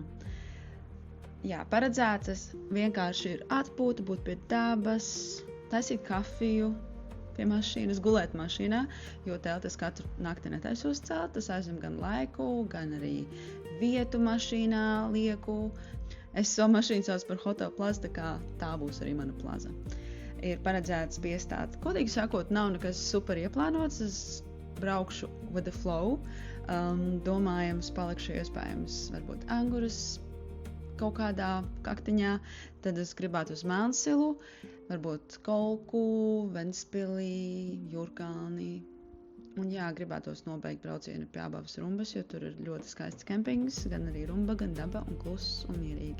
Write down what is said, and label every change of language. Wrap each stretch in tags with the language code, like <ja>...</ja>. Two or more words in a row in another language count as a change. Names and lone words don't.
<lv>Jā, paredzēts vienkārši ir atpūta, būt pie dabas, taisīt kafiju pie mašīnas, gulēt mašīnā, jo telti es katru nakti netaisos celt, tas aizņem gan laiku, gan arī vietu mašīnā lieku. Es savu mašīnu saucu par Hotel Plaza, tā kā tā būs arī mana plaza. Ir paredzēts piestāt. Kodīgi sakot, nav nekas super ieplānots, es braukšu</lv> <en>with the flow.</en> <lv>Domājams, palikšu iespējams varbūt Anguras kaut kādā kaktiņā, tad es gribētu uz Melnsilu, varbūt Kolku, Ventspilī, Jurgāni. Un jā, gribētos nobeigt braucienu pie Ābavas rumbas, jo tur ir ļoti skaists kempings, gan arī rumba, gan daba un kluss un mierīgi.</lv>